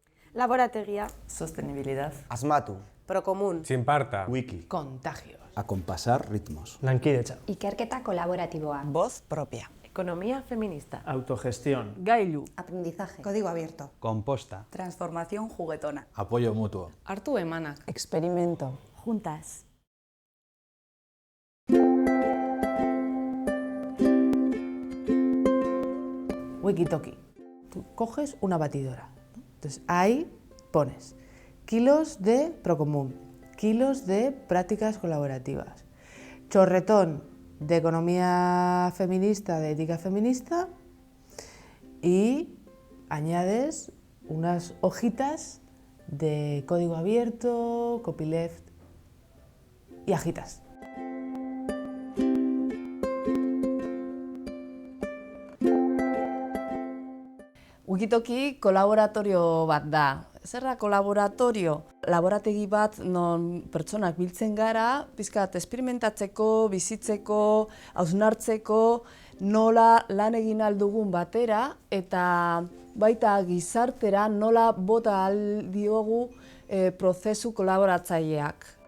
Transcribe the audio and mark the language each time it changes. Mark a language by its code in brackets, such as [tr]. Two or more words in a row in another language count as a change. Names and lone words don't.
[eu] Laborategia. [es] Sostenibilidad. [eu] Asmatu. [es] Procomún. [eu] Txinparta. Wiki. [es] Contagios. Acompasar ritmos. [eu] Lankidetza. Ikerketa kolaboratiboa. [es] Voz propia. Economía feminista. Autogestión. [eu] Gailu. [es] Aprendizaje. Código abierto. Composta. Transformación juguetona. Apoyo mutuo. [eu] Hartu emanak. [es] Experimento. Juntas. Wikitoki. Tú coges una batidora, ¿no? Entonces ahí pones kilos de Procomún, kilos de prácticas colaborativas, chorretón de economía feminista, de ética feminista y añades unas hojitas de código abierto, copyleft y agitas. [eu] Wikitoki kolaboratorio bat da. Zer da kolaboratorio? Laborategi bat non pertsonak biltzen gara, pizkat esperimentatzeko, bizitzeko, hausnartzeko, nola lan egin ahal dugun batera eta baita gizartera nola bota ahal diogu prozesu kolaboratzaileak.